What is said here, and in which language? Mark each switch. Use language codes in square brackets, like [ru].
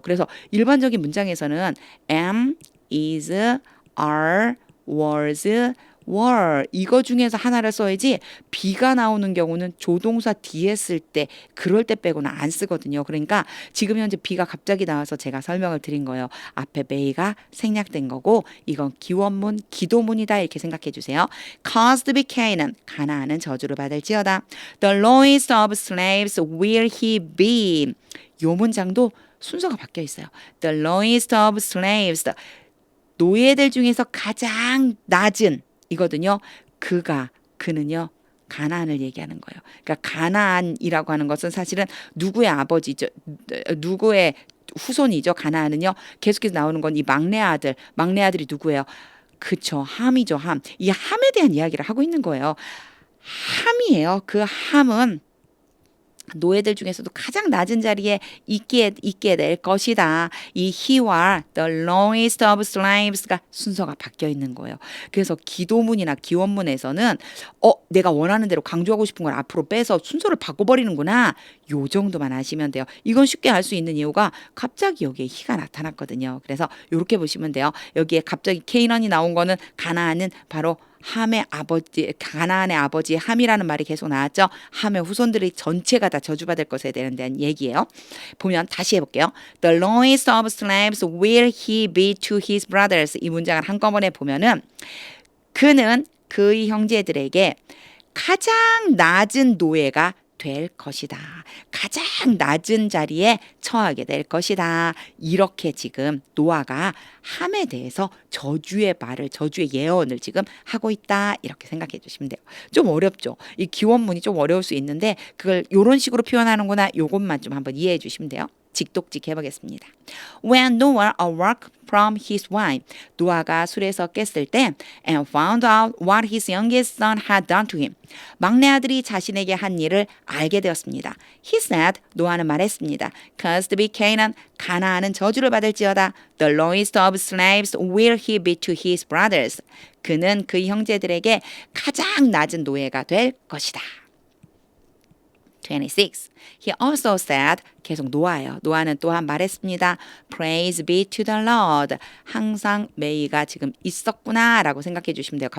[ko] 그래서 일반적인 문장에서는 am, is, are, was, were 이거 중에서 하나를 써야지 비가 나오는 경우는 조동사 뒤에 쓸 때 그럴 때 빼고는 안 쓰거든요. 그러니까 지금 현재 비가 갑자기 나와서 제가 설명을 드린 거예요. 앞에 may가 생략된 거고 이건 기원문, 기도문이다 이렇게 생각해 주세요. [en] Caused be Canaan [ko] 가나안은 저주를 받을지어다. [en] The lowest of slaves will he be [ko] 요 문장도 순서가 바뀌어 있어요. [en] The lowest of slaves [ko] 노예들 중에서 가장 낮은 이거든요. 그는요. 가나안을 얘기하는 거예요. 그러니까 가나안이라고 하는 것은 사실은 누구의 아버지죠. 누구의 후손이죠. 가나안은요. 계속해서 나오는 건 이 막내 아들이 누구예요? 그쵸. 함이죠. 함. 이 함에 대한 이야기를 하고 있는 거예요. 함이에요. 그 함은 노예들 중에서도 가장 낮은 자리에 있게 될 것이다. 이 he와 the lowest of slaves가 순서가 바뀌어 있는 거예요. 그래서 기도문이나 기원문에서는 내가 원하는 대로 강조하고 싶은 걸 앞으로 빼서 순서를 바꿔버리는구나. 요 정도만 아시면 돼요. 이건 쉽게 알 수 있는 이유가 갑자기 여기에 he가 나타났거든요. 그래서 이렇게 보시면 돼요. 여기에 갑자기 케이넌이 나온 거는 가나안은 바로 함의 아버지, 가나안의 아버지 함이라는 말이 계속 나왔죠. 함의 후손들이 전체가 다 저주받을 것에 대한 얘기예요. 보면 다시 해볼게요. [en] The lowest of slaves will he be to his brothers. [ko] 이 문장을 한꺼번에 보면은 그는 그의 형제들에게 가장 낮은 노예가 될 것이다. 가장 낮은 자리에 처하게 될 것이다. 이렇게 지금 노아가 함에 대해서 저주의 예언을 지금 하고 있다. 이렇게 생각해 주시면 돼요. 좀 어렵죠? 이 기원문이 좀 어려울 수 있는데 그걸 이런 식으로 표현하는구나. 요것만 좀 한번 이해해 주시면 돼요. 직독직 해보겠습니다. [en] When Noah awoke from his wine, [ko] 노아가 술에서 깼을 때 [en] and found out what his youngest son had done to him. [ko] 막내 아들이 자신에게 한 일을 알게 되었습니다. [en] He said, [ko] 노아는 말했습니다. [en] Cursed be Canaan, [ko] 가나안은 저주를 받을지어다. [en] The lowest of slaves will he be to his brothers. [ko] 그는 그 형제들에게 가장 낮은 노예가 될 것이다. 26. [en] He also said, [ko] 계속 노아예요. 노아는 또한 말했습니다. [en] Praise be to the Lord. [ko] 항상 메이가 지금 있었구나라고 생각해 주시면 돼요.